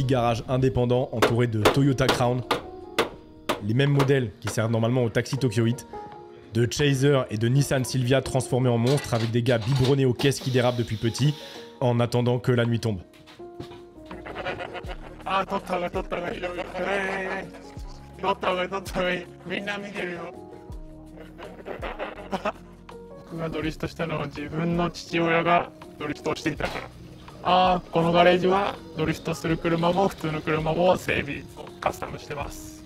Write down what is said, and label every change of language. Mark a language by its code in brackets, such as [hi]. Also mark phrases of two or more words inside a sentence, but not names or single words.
[fr] garage indépendant entouré de Toyota Crown, les mêmes modèles qui servent normalement au taxi Tokyo Heat, de Chaser et de Nissan Silvia transformés en monstres avec des gars biberonnés aux caisses qui dérapent depuis petit, en attendant que la nuit tombe. [ja] このガレージはドリフトする車も普通の車も整備カスタムしてます。